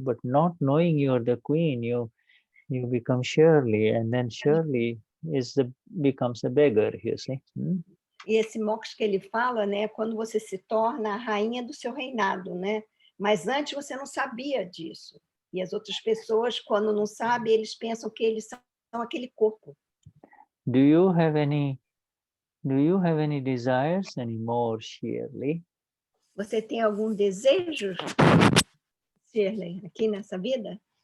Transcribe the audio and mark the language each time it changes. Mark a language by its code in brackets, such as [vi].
[en] But not knowing you are the queen, you become Shirley, and then Shirley becomes a beggar, you see. [pt] E esse moksha que ele fala, né, é quando você se torna a rainha do seu reinado, né? Mas antes você não sabia disso. E as outras pessoas, quando não sabem, eles pensam que eles são aquele corpo. [en] Do you have any desires anymore, Shirley? [pt] Você tem algum desejo, Shirley, aqui nessa vida?